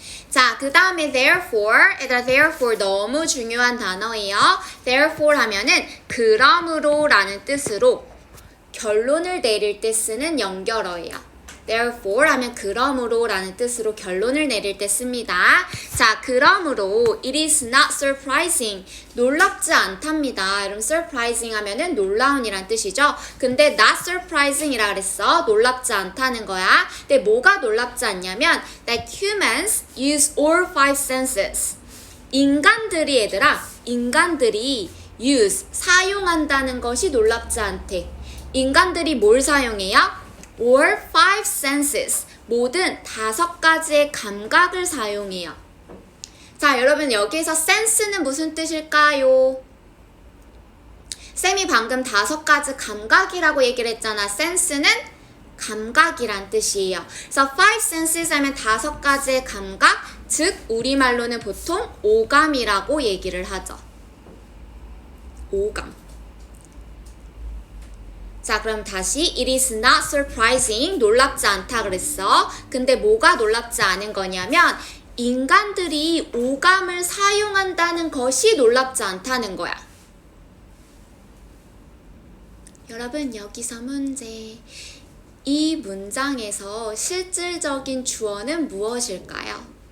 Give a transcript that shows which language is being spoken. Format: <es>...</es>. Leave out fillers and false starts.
<ko>자, 그 다음에 therefore, 얘들아, therefore 너무 중요한 단어예요. therefore 하면은 그러므로 라는 뜻으로 결론을 내릴 때 쓰는 연결어예요. therefore 하면 그러므로 라는 뜻으로 결론을 내릴 때 씁니다. 자, 그러므로</ko> <en>it is not surprising.</en> <ko>놀랍지 않답니다. 여러분, surprising 하면은 놀라운이란 뜻이죠. 근데 not surprising 이라 그랬어. 놀랍지 않다는 거야. 근데 뭐가 놀랍지 않냐면</ko> <en>that humans use all five senses.</en> <ko>인간들이, 얘들아, 인간들이 use, 사용한다는 것이 놀랍지 않대. 인간들이 뭘 사용해요?</ko> <en>All five senses.</en> <ko>모든 5가지의 감각을 사용해요. 자, 여러분, 여기에서 sense는 무슨 뜻일까요? 쌤이 방금 5가지 감각이라고 얘기를 했잖아. sense는 감각이란 뜻이에요. 그래서 five senses 하면 5가지의 감각, 즉 우리말로는 보통 오감이라고 얘기를 하죠. 오감. 자, 그럼 다시</ko> <en>it is not surprising.</en> <ko>놀랍지 않다 그랬어. 근데 뭐가 놀랍지 않은 거냐면 인간들이 오감을 사용한다는 것이 놀랍지 않다는 거야. 여러분, 여기서 문제. 이 문장에서 실질적인 주어는 무엇일까요?</ko>